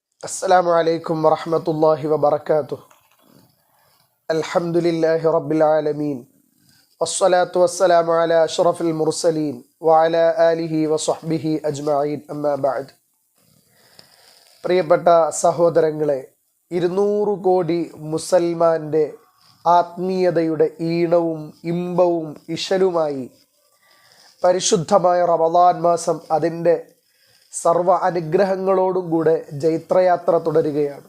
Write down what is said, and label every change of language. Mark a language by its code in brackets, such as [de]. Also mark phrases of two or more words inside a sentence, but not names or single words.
[ar] السلام عليكم ورحمة الله وبركاته. الحمد لله رب العالمين والصلاة والسلام على أشرف المرسلين وعلى آله وصحبه أجمعين أما بعد. [ml] പ്രിയപ്പെട്ട സഹോദരങ്ങളെ, 200 കോടി മുസൽമാന്റെ ആത്മീയതയുടെ ഈണവും ഇമ്പവും ഇശലുമായി പരിശുദ്ധമായ റമളാൻ മാസം അതിൻ്റെ സർവ അനുഗ്രഹങ്ങളോടും കൂടെ ജൈത്രയാത്ര തുടരുകയാണ്.